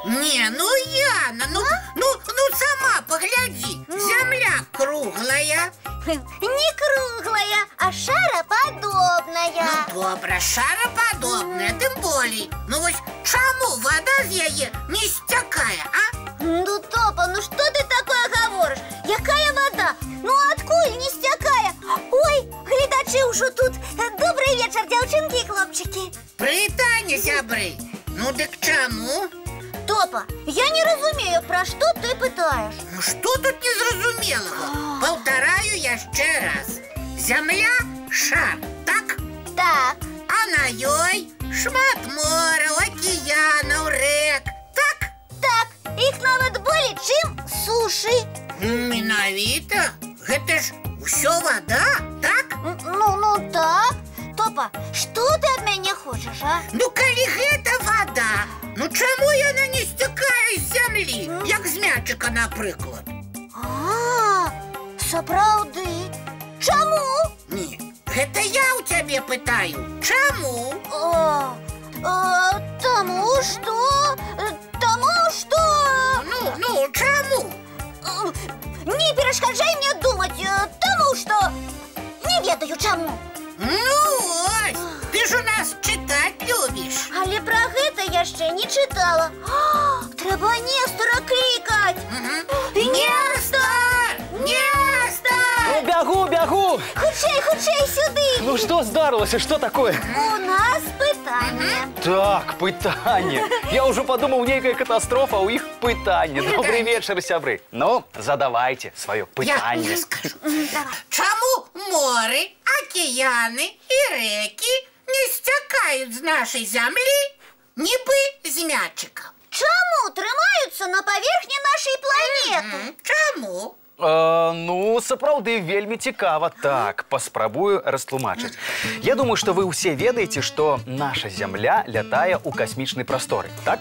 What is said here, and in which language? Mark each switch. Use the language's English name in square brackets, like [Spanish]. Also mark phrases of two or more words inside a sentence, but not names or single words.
[Russian] Не, ну, Яна, ну сама погляди. Земля круглая. Не круглая, а шароподобная. [Belarusian] Ну, добра, шароподобная, тым болей. Ну, вось чаму вода з яе не сцякае, а? [Russian] Ну, Топа, ну что ты такое говоришь? [Belarusian] Якая вода? Ну, откуль не стякая? Ой, глядачи ўжо тут. [Russian] Добрый вечер, девчонки и хлопчики. [Belarusian] Прывітанне, сябры. Ну, дык чаму? Топа, я не разумею, [Russian] про что ты [Belarusian] пытаешь. Ну, што тут незразумелага? Паўтараю яшчэ раз. Зямля – шар, так? Так. А на ёй шмат мораў, акіянаў, рэк, так? Так, их нават болей, чым сушы. Менавіта. Гэта ж усё вода, так? Ну так. [Russian] Топа, что ты от меня хочешь, а? [Belarusian] Ну, калі гэта вода, ну чаму яна не сцякае з зямлі, як з мячыка, напрыклад? Сапраўды. Чаму? Не, гэта я ў цябе пытаю. Чаму? [Russian] Тому что... [Belarusian] Ну, чаму? Не перешкаджай мне думать, тому что... Не ведаю чаму. Ну, ось, ты ж у нас чытаць любіш. Але пра гэта яшчэ не чытала. Трэба Нестора клікаць. Нестор! Нестор! Бягу! Хутчэй сюды. [Russian] Ну что здарылася, что такое? [Belarusian] У нас пытанне. Так, пытанне. [Russian] Я уже подумал, [Belarusian] нейкая катастрофа, а у іх пытанне. [Russian] Добрый вечер, сябры. Ну, задавайте свое пытанне. [Belarusian] Я скажу. Чаму моры, [Russian] океаны и реки [Belarusian] не стякают з нашей зямлі, нібы з мячика? Чаму трымаюцца на паверхні нашай планеты? Чаму? Ну, сапраўды, вельмі цікава. Так, паспрабую растлумачыць. [Russian] Я думаю, что вы [Belarusian] ўсе ведаеце, что наша Зямля лятае ў касмічнай прасторы, так?